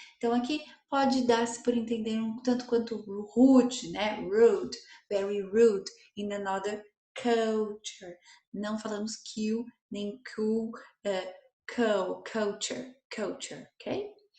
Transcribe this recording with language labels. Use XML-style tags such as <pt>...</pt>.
<pt>Então aqui pode dar-se por entender um tanto quanto rude, né?</pt> <en>Rude, very rude in another culture.</en> <pt>Não falamos que nem cool, culture, okay?</pt>